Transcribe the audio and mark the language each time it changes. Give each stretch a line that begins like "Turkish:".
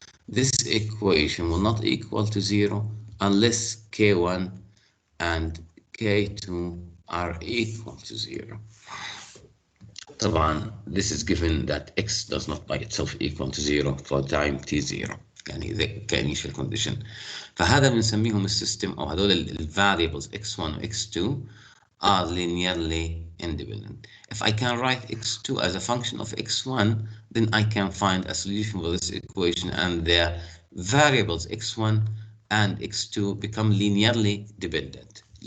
English: This equation will not equal to 0 unless k1 and k2 are equal to 0.
Arabic: طبعا
English: this is given that x does not by itself equal to 0 for time t0,
Arabic: يعني كinitial condition. فهذا بنسميهم السيستم, او هذول الفاريبلز x1 و x2
English: are linearly independent. If I can write x2 as a function of x1, then I can find a solution for this equation, and the variables x1 and x2 become linearly dependent.